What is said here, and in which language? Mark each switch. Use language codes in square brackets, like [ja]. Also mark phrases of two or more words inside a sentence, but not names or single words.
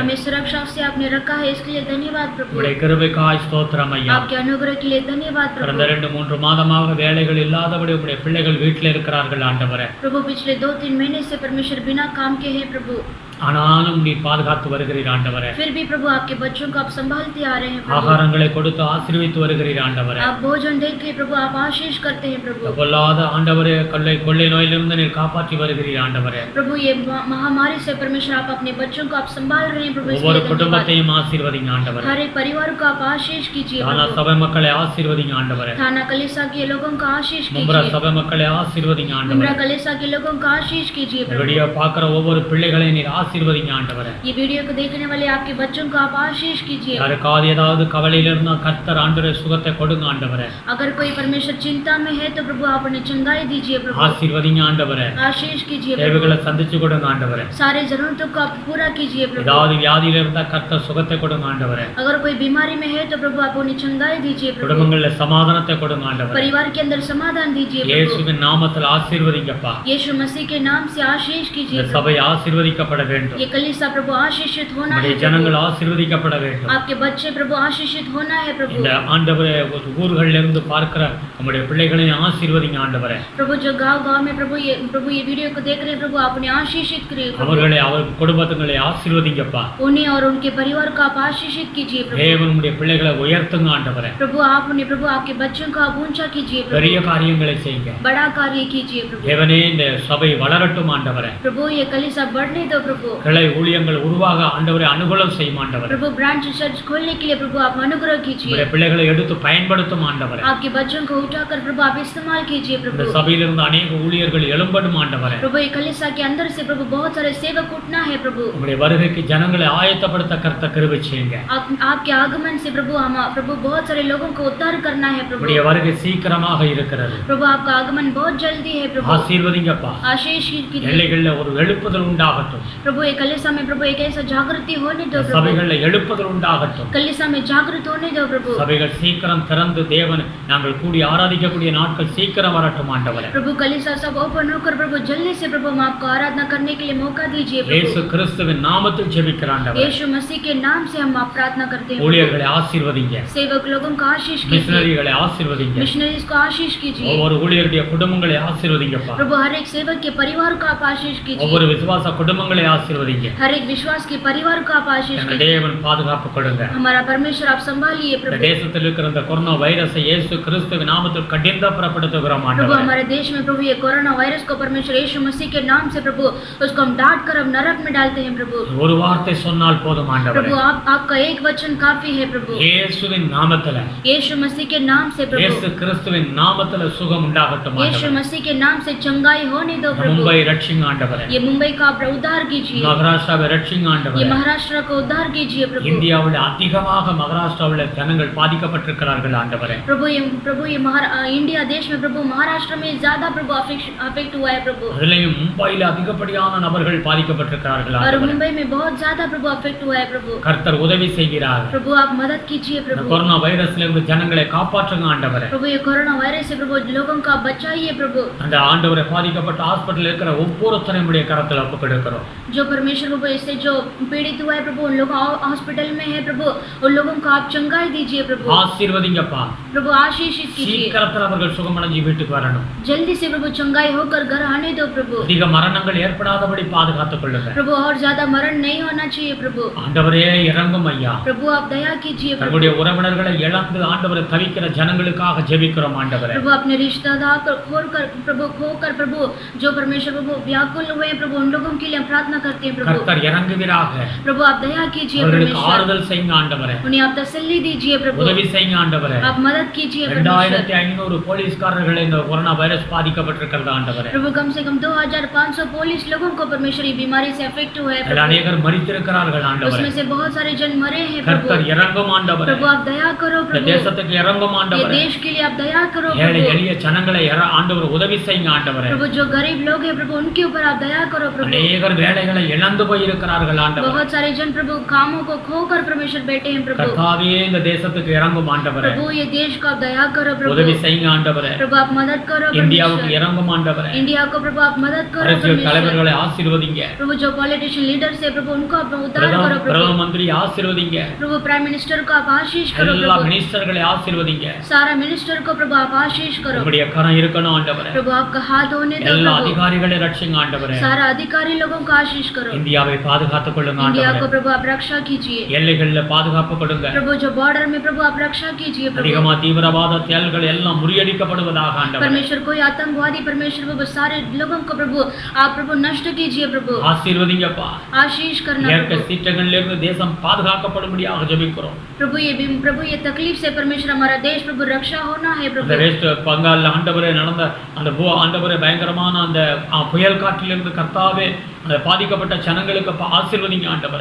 [hi] हमें सुरक्षा से आपने रखा है इसके लिए धन्यवाद प्रभु। [ta] உம்முடைய கிருபைக்காய் ஸ்தோத்திரம் ஐயா. [hi] आपके अनुग्रह के लिए धन्यवाद கடந்த प्रभु। [ta] 2-3 மாதமாக வேலைகள் இல்லாதபடி உம்முடைய பிள்ளைகள் வீட்டில் இருக்கிறார்கள் ஆண்டவரே. [hi] प्रभु पिछले 2-3 महीने से परमेश्वर बिना काम के हैं प्रभु। [ta] ஆனாலும் நீ பாதுகாத்து வருகிறீர் ஆண்டவரே. [hi] फिर भी प्रभु आपके बच्चों को आप संभालते आ रहे हैं प्रभु। [ta] ஆகாரங்களை கொடுத்து ஆசீர்வதித்து வருகிறீர் ஆண்டவரே. [hi] आप भोजन देके प्रभु आप आशीष करते हैं प्रभु। [ta] பொல்லாத ஆண்டவரே கொள்ளை நோயிலிருந்து நீர் காப்பாற்றி வருகிறீர் ஆண்டவரே. [hi] प्रभु ये महामारी से परमेश्वर आप अपने बच्चों को आप संभाल रहे हैं प्रभु। [ta] ஒவ்வொரு குடும்பத்தையும் ஆசீர்வதிங்க ஆண்டவரே. [hi] हर एक परिवार को आप आशीष कीजिए தானா प्रभु। [ta] சபை மக்களை ஆசீர்வதிங்க ஆண்டவரே. [hi] थाना कलीसिया के लोगों को आशीष மும்ரா कीजिए। [ta] சபை மக்களை ஆசீர்வதிங்க मुमरा ஆண்டவரே. [hi] कलीसिया के लोगों को आशीष कीजिए प्रभु। [ta] வீடியோ பார்க்குற ஒவ்வொரு பிள்ளைகளையும் நீர் ஆசீர்வதிங்க ஆண்டவரே. [hi] ये वीडियो को देखने वाले आपके बच्चों को आप आशीष कीजिए। [ta] யாருக்காவது ஏதாவது கவலையில இருந்தா கர்த்தர் ஆண்டவரே சுகத்தை கொடுங்க ஆண்டவரே. [hi] अगर कोई परमेश्वर चिंता में है तो प्रभु आप उन्हें चंगाई दीजिए प्रभु। [ta] ஆசீர்வதிங்க ஆண்டவரே. [hi] आशीष कीजिए प्रभु। [ta] தேவைகளை சந்திச்சு கொடுங்க ஆண்டவரே. [hi] सारे जरूरतों को आप पूरा कीजिए प्रभु। [ta] ஏதாவது வியாதியில இருந்தா கர்த்தர் சுகத்தை கொடுங்க ஆண்டவரே. [hi] अगर कोई बीमारी में है तो प्रभु आप उन्हें चंगाई दीजिए प्रभु। [ta] குடும்பங்கள்ல சமாதானத்தை கொடுங்க ஆண்டவரே. [hi] परिवार के अंदर समाधान दीजिए प्रभु। [ta] இயேசுவின் நாமத்தில் ஆசீர்வதிங்கப்பா. [hi] यीशु मसीह के नाम से आशीष कीजिए இந்த प्रभु। [ta] சபை ஆசீர்வதிக்கப்பட வேண்டும். [hi] ये कलीसिया प्रभु आशीषित होना है. [ta] நம்முடைய ஜனங்கள் ஆசீர்வதிக்கப்பட வேண்டும். [hi] आपके बच्चे प्रभु आशीषित होना है प्रभु. [ta] இந்த ஆண்டவரே ஊர்களில் இருந்து பார்க்கிற நம்முடைய பிள்ளைகளை ஆசீர்வதிங்க ஆண்டவரே. [hi] प्रभु जो गांव-गांव में प्रभु ये वीडियो को देख रहे हैं प्रभु आपने आशीषित करिए. [ta] அவர்களை அவர் குடும்பங்களை ஆசீர்வதிங்கப்பா. [hi] उन्हें और उनके परिवार को आप आशीषित कीजिए प्रभु. [ta] தேவனுடைய பிள்ளைகளை உயர்த்துங்க ஆண்டவரே. [hi] प्रभु आपके बच्चों को आप ऊंचा कीजिए प्रभु. [ta] பெரிய காரியங்களை செய்யுங்க. [hi] बड़ा कार्य कीजिए प्रभु. [ta] தேவனே இந்த சபை வளரட்டும் ஆண்டவரே. [hi] प्रभु ये कलीसिया बढ़ने दो प्रभु. [ta] கிளை ஊழியங்கள் உருவாக ஆண்டவரே அனுகூலம் செய்யும் ஆண்டவரே. [hi] प्रभु [en] branch church [hi] खोलने के लिए प्रभु आप अनुग्रह कीजिए. [ta] நம்முடைய பிள்ளைகளை எடுத்து பயன்படுத்தும் ஆண்டவரே. [hi] आपके बच्चों को उठाकर प्रभु आप इस्तेमाल कीजिए இந்த प्रभु. [ta] சபையிலிருந்து अनेक ஊழியர்கள் எழும்படும் ஆண்டவரே. [hi] प्रभु ये कलीसिया के अंदर से प्रभु बहुत सारे सेवक उठना है प्रभु. [ta] நம்முடைய வருகைக்கு ஜனங்களை ஆயத்தப்படுத்த கர்த்தர் கிருபை செய்யுங்க. [hi] आपके आगमन से प्रभु हम प्रभु बहुत सारे लोगों को उद्धार करना है प्रभु. [ta] நம்முடைய வருகை சீக்கிரமாக இருக்கிறது. [hi] प्रभु आपका आगमन बहुत जल्दी है प्रभु. [ta] ஆசீர்வதிங்கப்பா. [hi] आशीष कीजिए. [ta] எல்லைகளில் ஒரு எழுப்புதல் உண்டாகட்டும். [hi] प्रभु ये कलीसिया में प्रभु एक ऐसा जागृति होने दो प्रभु. [ta] சபைகளில் எழுப்புதல் உண்டாகட்டும். [hi] कलीसिया में जागृत होने दो प्रभु. [ta] சபைகள் சீக்கிரம் திறந்து தேவன் நாங்கள் கூடி ஆராதிக்கக்கூடிய நாட்கள் சீக்கிரம் வரட்டும் ஆண்டவரே. [hi] प्रभु कलीसिया सब ओपन होकर प्रभु जल्दी से प्रभु हम आपको आराधना करने के लिए मौका दीजिए இயேசு प्रभु. [ta] கிறிஸ்துவின் நாமத்தில் ஜெபிக்கிறேன் ஆண்டவரே. [hi] यीशु मसीह के नाम से हम आप प्रार्थना करते हैं. [ta] ஊழியர்களை ஆசீர்வதிங்க. [hi] सेवक लोगों को आशीष कीजिए. [ta] மிஷனரிகளை ஆசீர்வதிங்க. [hi] मिशनरीज को आशीष कीजिए. [ta] ஒவ்வொரு ஊழியருடைய குடும்பங்களை ஆசீர்வதிங்கப்பா. [hi] प्रभु हर एक सेवक के परिवार को आप आशीष कीजिए. [ta] ஒவ்வொரு விசுவாச குடும்பங்களை ஆசீர்வதிங்க. [hi] हर एक विश्वास के परिवार को आप आशीष எங்கள் कीजिए. [ta] தேவன் பாதுகாப்பு கொடுங்க. [hi] हमारा परमेश्वर आप संभालिए இந்த प्रभु. [ta] தேசத்தில் இருக்கிற இந்த கொரோனா வைரஸை இயேசு கிறிஸ்துவின் நாமத்தில் கடினப்படுத்துகிறோம் प्रभु ஆண்டவரே. [hi] हमारे देश में प्रभु ये कोरोना वायरस को परमेश्वर यीशु मसीह के नाम से प्रभु उसको हम डांट कर अब नरक में डालते हैं प्रभु. [ta] ஒரு வார்த்தை சொன்னால் போதும் ஆண்டவரே. [hi] प्रभु आपका एक वचन काफी है प्रभु. [ta] இயேசுவின் நாமத்தில் [hi] यीशु मसीह के नाम से प्रभु. [ta] இயேசு கிறிஸ்துவின் நாமத்தில் சுகம் உண்டாகட்டும் यीशु ஆண்டவரே. [hi] मसीह के नाम से चंगाई होने दो प्रभु. [ta] மும்பை ரட்சிங்க ஆண்டவரே. [hi] ये मुंबई का आप उद्धार कीजिए. [ta] மகாராஷ்டிராவை ரட்சிங்க ये ஆண்டவரே. [hi] महाराष्ट्र को उद्धार कीजिए प्रभु. [ta] இந்தியாவில் அதிகமாக மகாராஷ்டிராவில் ஜனங்கள் பாதிக்கப்பட்டிருக்கிறார்கள் ஆண்டவரே. [hi] प्रभु ये इंडिया देश में प्रभु महाराष्ट्र में ज्यादा प्रभु अफेक्ट हुआ है प्रभु. [ta] அதிலேயும் மும்பையில் அதிகப்படியான நபர்கள் பாதிக்கப்பட்டிருக்கிறார்கள் और ஆண்டவரே. [hi] मुंबई में बहुत ज्यादा प्रभु अफेक्ट हुआ है प्रभु. [ta] கர்த்தர் உதவி செய்கிறார். [hi] प्रभु आप मदद कीजिए இந்த प्रभु. [ta] கொரோனா வைரஸ்ல இருந்து ஜனங்களை காப்பாற்றுங்க ஆண்டவரே. [hi] प्रभु ये कोरोना वायरस से प्रभु लोगों को आप बचाइए प्रभु. [ta] அந்த ஆண்டவரை பாதிக்கப்பட்ட ஹாஸ்பிடல்ல இருக்கிற ஒவ்வொருத்தரையும் உடைய கரத்தில் ஒப்புக்கொடுக்கிறோம். [hi] जो परमेश्वर प्रभु इससे जो पीड़ित हुआ है प्रभु उन लोगों हॉस्पिटल में है प्रभु उन लोगों को आप चंगाई दीजिए प्रभु. [ta] ஆசீர்வதிங்கப்பா. [hi] प्रभु आशीषित कीजिए. [ta] சீக்கிரத்தில் அவர்கள் சுகமடைஞ்சு வீட்டுக்கு வரணும். [hi] जल्दी से प्रभु चंगाई होकर घर आने दो प्रभु. [ta] அதிக மரணங்கள் ஏற்படாதபடி பாதுகாத்துக் கொள்ளுங்க. [hi] प्रभु और ज्यादा मरण नहीं होना चाहिए प्रभु. [ta] ஆண்டவரே இறங்கும் ஐயா. [hi] प्रभु आप दया कीजिए प्रभु. [ta] தங்களுடைய உறவினர்களை இழந்து ஆண்டவரை தவிக்கிற ஜனங்களுக்காக ஜெபிக்கிறோம் ஆண்டவரே. [hi] प्रभु अपने रिश्तेदार को खोकर प्रभु जो परमेश्वर प्रभु व्याकुल हुए हैं प्रभु उन लोगों के लिए हम प्रार्थना करते हैं प्रभु. [ta] கர்த்தர் இறங்குவீராக. [hi] प्रभु आप दया कीजिए அவர்களுக்கு परमेश्वर. [ta] ஆறுதல் செய்யுங்க ஆண்டவரே. [hi] उन्हें आप तसल्ली दीजिए प्रभु. [ta] உதவி செய்யுங்க ஆண்டவரே. [hi] आप मदद कीजिए परमेश्वर. [ta] 2500 போலீஸ்காரர்கள் இந்த கொரோனா வைரஸ் பாதிக்கப்பட்டிருக்கிறது ஆண்டவரே. [hi] प्रभु कम से कम 2500 पुलिस लोगों को परमेश्वर ये बीमारी से अफेक्ट हुआ है அதில் प्रभु. [ta] அநேகர் மரித்திருக்கிறார்கள் ஆண்டவரே. [hi] उसमें से बहुत सारे जन मरे हैं प्रभु. [ta] கர்த்தர் இறங்கும் ஆண்டவரே. [hi] प्रभु आप दया करो இந்த प्रभु. [ta] தேசத்துக்கு இறங்கும் ये ஆண்டவரே. [hi] देश के लिए आप दया करो ஏழை प्रभु. [ta] எளிய ஜனங்களை ஆண்டவர் உதவி செய்யுங்க ஆண்டவரே. [hi] प्रभु जो गरीब लोग हैं प्रभु उनके ऊपर आप दया करो प्रभु. [ta] அநேகர் வேலைகளை இழந்து போயிருக்கிறார்கள் ஆண்டவரே. [hi] बहुत सारे जन प्रभु कामों को खोकर परमेश्वर बैठे हैं प्रभु. [ta] கர்த்தாவே இந்த தேசத்துக்கு இறங்கும் ஆண்டவரே. [hi] प्रभु ये देश को आप दया करो प्रभु. [ta] உதவி செய்யுங்க ஆண்டவரே. [hi] प्रभु आप मदद करो இந்தியாவுக்கு परमेश्वर. [ta] இறங்கும் ஆண்டவரே. [hi] इंडिया को प्रभु आप मदद करो அரசியல் परमेश्वर. [ta] தலைவர்களை ஆசீர்வதிங்க. [hi] प्रभु जो [en] politician leaders [hi] है प्रभु उनको आप उद्धार करो प्रभु. [ta] பிரதம மந்திரி ஆசீர்வதிங்க. [hi] प्रभु [en] prime minister [hi] को आप आशीष करो எல்லா प्रभु. [ta] மினிஸ்டர்களை ஆசீர்வதிங்க. [hi] सारा मिनिस्टर को प्रभु आप आशीष करो. [ta] உங்களுடைய கரம் இருக்கணும் ஆண்டவரே. [hi] प्रभु आपका हाथ होने दो எல்லா प्रभु. [ta] அதிகாரிகளை ரட்சிங்க ஆண்டவரே. [hi] सारा अधिकारी लोगों को आशीष करो. [ta] இந்தியாவை பாதுகாத்துக் கொள்ளுங்க [hi] इंडिया को [ta] ஆண்டவரே. [hi] प्रभु आप रक्षा कीजिए. [ta] எல்லைகளில் பாதுகாப்பு கொடுங்க. [hi] प्रभु जो बॉर्डर में प्रभु आप रक्षा कीजिए प्रभु. [ta] அதிகமா தீவிரவாத செயல்கள் எல்லாம் முறியடிக்கப்படுவதாக ஆண்டவரே. [hi] परमेश्वर कोई आतंकवादी परमेश्वर प्रभु सारे लोगों को प्रभु आप प्रभु नष्ट कीजिए प्रभु. [ta] ஆசீர்வதிங்கப்பா. [hi] आशीष करना இயற்கை प्रभु. [ta] சீற்றங்களிலிருந்து தேசம் பாதுகாக்கப்படும்படியாக ஜெபிக்கிறோம். [hi] प्रभु ये तकलीफ से परमेश्वर हमारा देश प्रभु रक्षा होना है அந்த प्रभु. [ta] வெஸ்ட் बंगाल ஆண்டவரே நடந்த அந்த ஆண்டவரே பயங்கரமான அந்த புயல் காற்றிலிருந்து கர்த்தாவே அந்த பாதிக்கப்பட்ட ஜனங்களுக்கு ஆசீர்வதிங்க ஆண்டவரே.